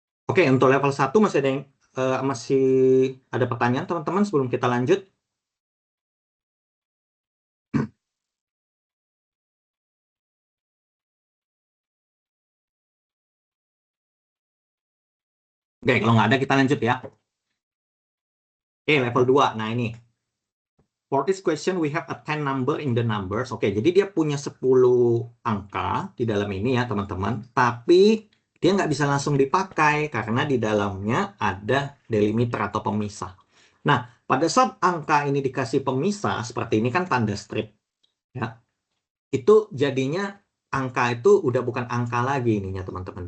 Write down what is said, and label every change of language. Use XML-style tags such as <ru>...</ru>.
<id>Oke, untuk level 1 masih ada masih ada pertanyaan teman-teman sebelum kita lanjut? Oke, kalau nggak ada kita lanjut ya. Oke, level 2. Nah, ini.</id> <en>For this question, we have a 10 number in the numbers.</en> <id>Oke, jadi dia punya 10 angka di dalam ini ya, teman-teman. Tapi dia nggak bisa langsung dipakai karena di dalamnya ada delimiter atau pemisah. Nah, pada saat angka ini dikasih pemisah, seperti ini kan tanda strip. Ya. Itu jadinya angka itu udah bukan angka lagi ininya, teman-teman.</id>